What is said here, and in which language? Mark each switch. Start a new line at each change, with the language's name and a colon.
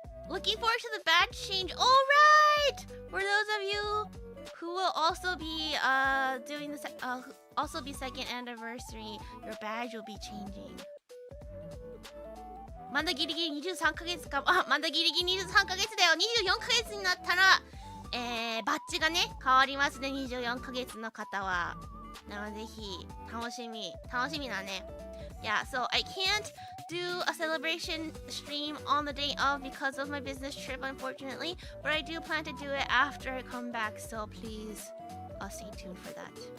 English: Looking forward to the badge change. All right, for those of you who will also be doing the also be second anniversary, your badge will be changing.
Japanese: まだギリギリ23ヶ月か。まだギリギリ23ヶ月だよ。24ヶ月になったらバッジがね変わりますね。 24ヶ月の方は。なのでぜひ楽しみだね。
English: Yeah, so I can't do a celebration stream on the day of because of my business trip, unfortunately, but I do plan to do it after I come back, so please stay tuned for that.